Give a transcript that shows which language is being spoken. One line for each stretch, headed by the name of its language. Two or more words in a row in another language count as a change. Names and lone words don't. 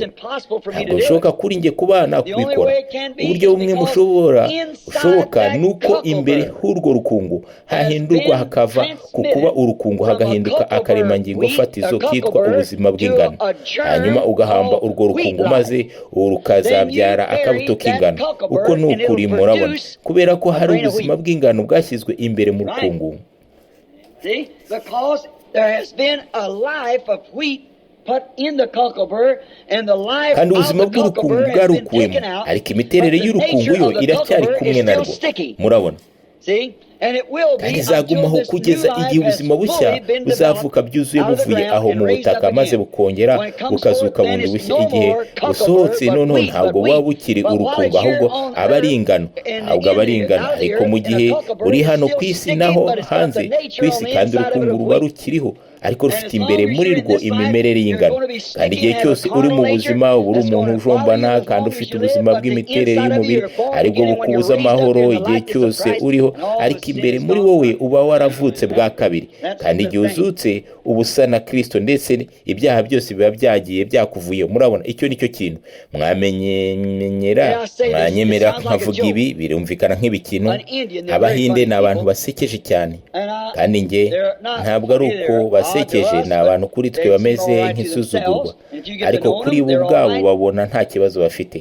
Kinyarwanda: Ntabwo bishoboka kuri njye kuba nakubikora. Uburyo bumwe bushoboka ni uko imbere h'urwo rukungu hahindurwa hakava ku kuba urukungu hagahinduka akaremangingo fatizo kitwa ubuzima bw'ingano. Hanyuma ugahamba urwo rukungu maze rukazabyara akabuto k'ingano. Uko ni ukuri, murabona, kubera ko hari ubuzima bw'ingano bwashyizwe imbere mu rukungu.
English: See, because there has been a life of wheat put in the cockleburr, and the life
Kinyarwanda: kandi
English: of
Kinyarwanda: ubuzima
English: the
Kinyarwanda: bw'urukungu
English: cockleburr has been
Kinyarwanda: bwarukuwemo,
English: taken out,
Kinyarwanda: ariko imiterere
English: but the
Kinyarwanda: y'urukungu
English: nature
Kinyarwanda: yo
English: of the
Kinyarwanda: iracyari
English: cockleburr
Kinyarwanda: kumwe
English: is
Kinyarwanda: narwo.
English: still sticky.
Kinyarwanda: Murabona,
English: See? And it will be
Kinyarwanda: kandi
English: until
Kinyarwanda: izagumaho
English: this new
Kinyarwanda: kugeza igihe
English: life has
Kinyarwanda: ubuzima bushya
English: fully been
Kinyarwanda: buzavuka
English: developed
Kinyarwanda: byuzuye
English: out of the
Kinyarwanda: buvuye
English: ground
Kinyarwanda: aho
English: and
Kinyarwanda: mu
English: raised
Kinyarwanda: butaka
English: up
Kinyarwanda: maze
English: again.
Kinyarwanda: bukongera
English: When it comes
Kinyarwanda: bukazuka
English: forth, then
Kinyarwanda: bundi
English: it's
Kinyarwanda: bushya.
English: no
Kinyarwanda: Igihe
English: more
Kinyarwanda: busohotse
English: cockleburr,
Kinyarwanda: noneho
English: but wheat,
Kinyarwanda: ntabwo
English: but
Kinyarwanda: buba
English: wheat.
Kinyarwanda: bukiri
English: But while
Kinyarwanda: urukungu,
English: it's here
Kinyarwanda: ahubwo
English: on
Kinyarwanda: aba ari
English: earth,
Kinyarwanda: ingano,
English: and
Kinyarwanda: ahubwo aba ari
English: in
Kinyarwanda: ingano.
English: out
Kinyarwanda: Ariko
English: here,
Kinyarwanda: mu
English: and the
Kinyarwanda: gihe
English: cockleburr
Kinyarwanda: uri
English: is
Kinyarwanda: hano
English: still
Kinyarwanda: ku isi
English: sticky,
Kinyarwanda: naho
English: but it's got
Kinyarwanda: hanze
English: the
Kinyarwanda: ku
English: nature
Kinyarwanda: isi,
English: on the
Kinyarwanda: kandi
English: inside of it
Kinyarwanda: urukungu
English: of
Kinyarwanda: ruba
English: wheat.
Kinyarwanda: rukiriho, ariko
English: And
Kinyarwanda: rufite
English: as
Kinyarwanda: imbere
English: long as
Kinyarwanda: muri
English: you're in
Kinyarwanda: rwo
English: this life,
Kinyarwanda: imimerere
English: you're
Kinyarwanda: y'ingano.
English: going to be
Kinyarwanda: Kandi
English: sticky
Kinyarwanda: igihe
English: and have a
Kinyarwanda: cyose uri mu
English: carnal nature
Kinyarwanda: buzima uba uri
English: that's
Kinyarwanda: umuntu
English: going to follow
Kinyarwanda: ujombana
English: you as
Kinyarwanda: kandi
English: long as
Kinyarwanda: ufite
English: you live,
Kinyarwanda: ubuzima
English: but the
Kinyarwanda: bw'imiterere
English: inside of you,
Kinyarwanda: y'umubiri,
English: you're born
Kinyarwanda: aribwo
English: again, and when you're
Kinyarwanda: bukubuza
English: raised up
Kinyarwanda: amahoro
English: in the
Kinyarwanda: igihe
English: likeness of
Kinyarwanda: cyose
English: Christ,
Kinyarwanda: uriho,
English: and all
Kinyarwanda: ariko
English: the sin
Kinyarwanda: imbere
English: is
Kinyarwanda: muri
English: gone
Kinyarwanda: wowe
English: from you.
Kinyarwanda: uba waravutse bwa kabiri.
English: That's
Kinyarwanda: Kandi
English: the
Kinyarwanda: igihe
English: thing.
Kinyarwanda: uzutse uba usa na Kristo, ndetse ibyaha byose biba byagiye byakuvuye. Murabona, icyo nicyo kintu mwanyemera nkavuga ibi birumvikana nk'ibikinu. Abahinde ni abantu basekeje cyane, kandi njye ntabwo ari uko basekeje, ni abantu kuri twe bameze nk'isuzugurwa, ariko kuri bo ubwabo babona nta kibazo bafite.